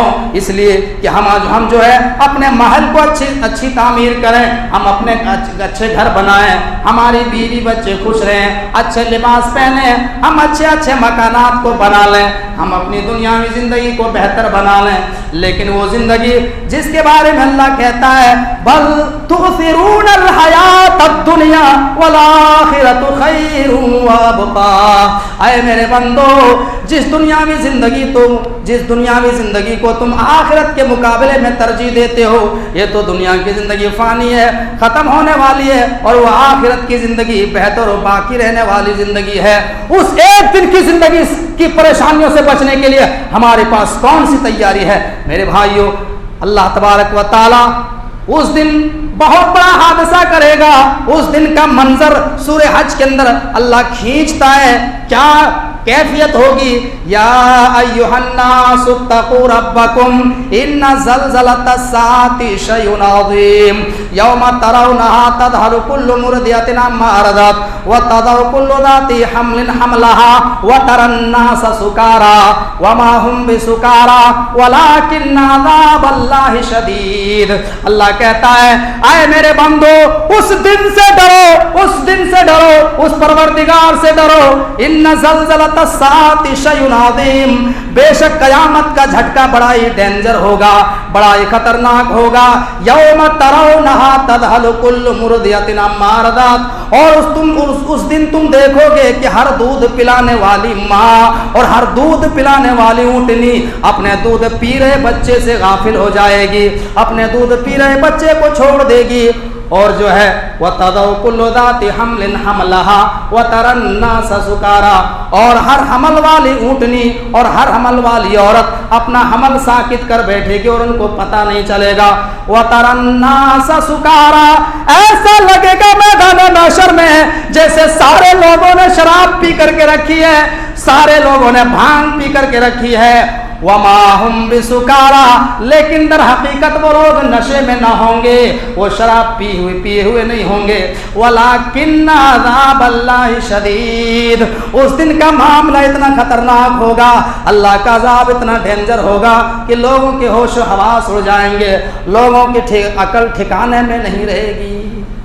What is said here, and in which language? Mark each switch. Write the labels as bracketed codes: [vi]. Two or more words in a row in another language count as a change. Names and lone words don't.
[hi] इसलिए कि हम जो है अपने महल को अच्छी तामीर करें, हम अपने अच्छे घर बनाएं, हमारी बीवी बच्चे खुश रहें, अच्छे लिबास पहने, हम अच्छे मकानात को बना लें, हम अपनी दुनियावी जिंदगी को बेहतर बना लें। लेकिन वो जिंदगी जिसके बारे में अल्लाह कहता है [ar] بل تؤثرون الحياة الدنيا والآخرة خير وأبقى, [hi] ऐ मेरे बंदो जिस दुनियावी जिंदगी को तुम आखिरत के मुकाबले में तरजीह देते हो, ये तो दुनिया की जिंदगी फानी है, खत्म होने वाली है, और वो आखिरत की जिंदगी बेहतर और बाकी रहने वाली जिंदगी है। उस एक दिन की जिंदगी की परेशानियों से बचने के लिए हमारे पास कौन सी तैयारी है मेरे भाइयों। अल्लाह तबारक व तआला उस दिन बहुत बड़ा हादसा करेगा। उस दिन का मंजर सूरह हज के अंदर अल्लाह खींचता है, क्या कैफियत होगी। [ar] يا أيها الناس اتقوا ربكم إن زلزلة الساعة شيء عظيم يوم ترونها تذهل كل مرضعة عما أرضعت وتضع كل ذات حمل حملها وترى الناس سكارى وما هم بسكارى ولكن عذاب الله شديد. [hi] अल्लाह कहता है आए मेरे बंदो उस दिन से डरो, उस दिन से डरो, उस परवरदिगार से डरो। [ar] إن زلزلة الساعة شيء عظيم, [hi] बेशक कयामत का झटका बड़ा ही डेंजर होगा, बड़ा ही खतरनाक होगा। [ar] يوم ترونها تذهل كل مرضعة عما أرضعت, [hi] और उस दिन तुम देखोगे कि हर दूध पिलाने वाली माँ और हर दूध पिलाने वाली ऊँटनी अपने दूध पी रहे बच्चे से गाफिल हो जाएगी, अपने दूध पी रहे बच्चे को छोड़ देगी। और जो है वह [ar] وتضع كل ذات حمل حملها وترى الناس سكارى, [hi] और हर हमल वाली ऊँटनी और हर हमल वाली औरत अपना हमल साकित कर बैठेगी और उनको पता नहीं चलेगा। [ar] وترى الناس سكارى, [hi] ऐसा लगेगा मैदान महशर में जैसे सारे लोगों ने शराब पी करके रखी है, सारे लोगों ने भांग पी करके रखी है। [ar] وما هم بسكارى, [hi] लेकिन दर हकीकत वो लोग नशे में ना होंगे, वो शराब पिए हुए नहीं होंगे। [ar] ولكن عذاب الله شديد, [hi] उस दिन का मामला इतना खतरनाक होगा, अल्लाह का अज़ाब इतना डेंजर होगा कि लोगों के होश हवास उड़ जाएंगे, लोगों की अकल ठिकाने में नहीं रहेगी।